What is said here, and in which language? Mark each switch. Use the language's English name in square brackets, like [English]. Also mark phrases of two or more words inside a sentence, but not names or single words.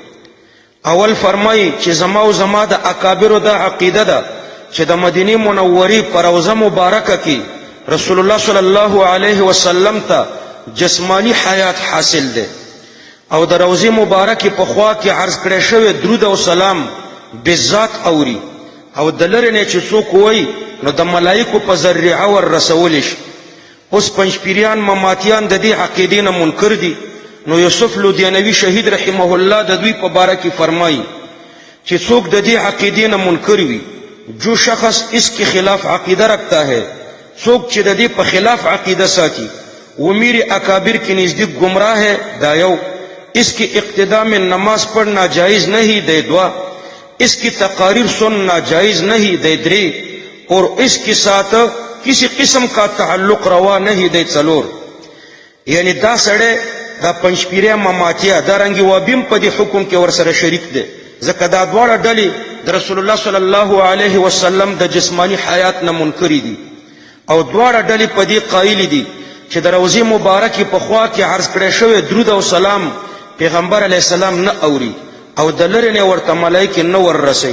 [Pashto] اول فرمایي چې زما او زما د اکابرو دا عقیده ده چې د مدینې منورې په روضه مبارکه کې رسول الله [Arabic] صلی الله علیه وسلم [Pashto] ته جسمانی حیات حاصل دی او د روضې مبارکې په خوا کې عرض کړی شوی درود او سلام بالذات اوري او د لرې نه چې څوک وایي نو د ملایکو په ذریعه ور رسولی شي. اوس پنځپیریان ماماتیان د دې عقیدې نه منکر دي. نو یوسف لدھیانوی شهید [Arabic] رحمه الله [Pashto] د دوی په باره کې فرمایي چې څوک د دې عقیدې نه منکر وي، [Urdu] جو شخص اس کے خلاف عقیدہ رکھتا ہے، [Pashto] څوک چې د دې په خلاف عقیدہ ساتي [Urdu] وہ میرے اکابر کے نزدیک گمراہ ہے. [Pashto] دا یو. [Urdu] اس کی اقتدا میں نماز پڑھنا جائز نہیں. [Pashto] دے دوا. [Urdu] اس کی تقاریر سننا جائز نہیں. [Pashto] دے درے. [Urdu] اور اس کے ساتھ کسی قسم کا تعلق روا نہیں. [Pashto] دے څلور. یعنی دا سړی دا پنځپیریا ماماتیا دا رنګې وابیم په دې حکم کې ورسره شریک دی، ځکه دا دواړه ډلې د رسول الله [Arabic] صلی الله علیه وسلم [Pashto] د جسمانی حیات نه منکرې دي او دواړه ډلې په دې قایلې دي چې د روضې مبارکې په خوا کې عرض کړی شوی درود او سلام پیغمبر [Arabic] علیه السلام [Pashto] نه اوري او د لرې نه ورته ملایکې نه وررسوي.